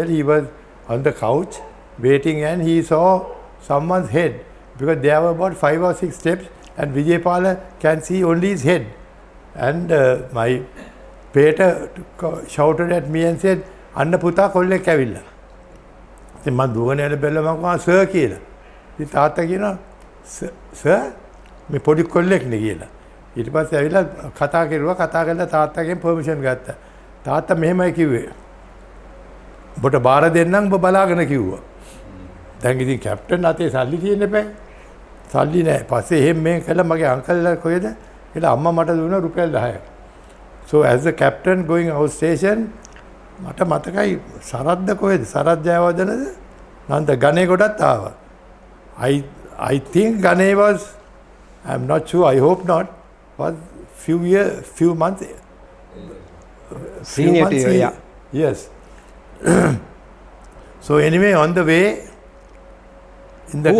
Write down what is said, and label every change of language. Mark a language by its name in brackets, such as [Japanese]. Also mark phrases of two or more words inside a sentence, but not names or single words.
[English] He was on the couch waiting, and he saw someone's head because there were about 5 or 6 steps, and Vijaypala can see only his head. And my pater shouted at me and said, [Sinhala] "අන්න පුතා කොල්ලෙක් ඇවිල්ලා." ඉතින් මම දුවගෙන යන බැලුවා මම කිව්වා සර් කියලා. ඉතින් තාත්තා කියනවා සර් මේ පොඩි කොල්ලෙක් නේ කියලා. ඊට පස්සේ ඇවිල්ලා කතා කරුවා. කතා කරලා තාත්තාගෙන් පර්මිෂන් ගත්තා. තාත්තා මෙහෙමයි කිව්වේ. ඔබට බාර දෙන්නම් ඔබ බලාගෙන කිව්වා. දැන් ඉතින් කැප්ටන් අතේ සල්ලි තියෙන්න බෑ. සල්ලි නැහැ. පස්සේ එහෙම මේ කළා මගේ අංකල්ලා කොහෙද? කියලා අම්මා මට දුන්නා රුපියල් 10ක්. [English] So as a captain going out station, [Sinhala] මට මතකයි සරද්ද කොහෙද? සරත් ජයවර්ධනද? නන්ද ගණේ කොටත් ආවා. [English] I think Gane was, I'm not sure, I hope not, was few months senior to you, yeah. Yes. So anyway, on the way in the